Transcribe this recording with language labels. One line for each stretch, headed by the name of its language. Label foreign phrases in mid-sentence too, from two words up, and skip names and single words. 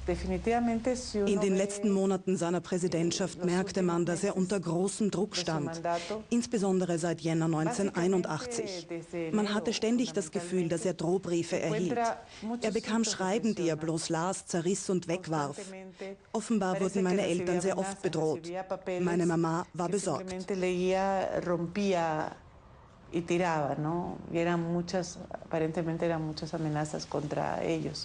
German: In den letzten Monaten seiner Präsidentschaft merkte man, dass er unter großem Druck stand, insbesondere seit Jänner 1981. Man hatte ständig das Gefühl, dass er Drohbriefe erhielt. Er bekam Schreiben, die er bloß las, zerriss und wegwarf. Offenbar wurden meine Eltern sehr oft bedroht. Meine Mama war besorgt.
Spanish: Y tiraba, ¿no? Y aparentemente eran muchas amenazas contra ellos.